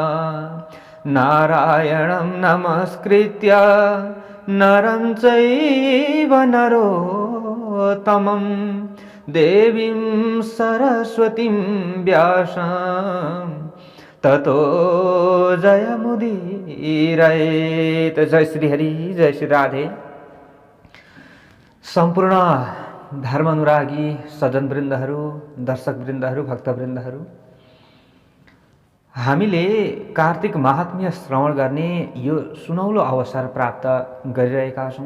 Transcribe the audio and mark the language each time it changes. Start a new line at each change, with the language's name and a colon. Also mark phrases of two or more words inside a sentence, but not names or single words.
Sanskrit: नारायणं नमस्कृत्य नरं चैव नरोत्तमं देवीं सरस्वतीं व्यासं ततो जयमुदीरयेत्।
Nepali: जय श्री हरि, जय श्री राधे। सम्पूर्ण धर्मानुरागी सज्जनवृन्दहरू, दर्शकवृन्दहरू, भक्तवृन्दहरू, हामीले कार्तिक महात्म्य श्रवण गर्ने यो सुनौलो अवसर प्राप्त गरिरहेका छौँ।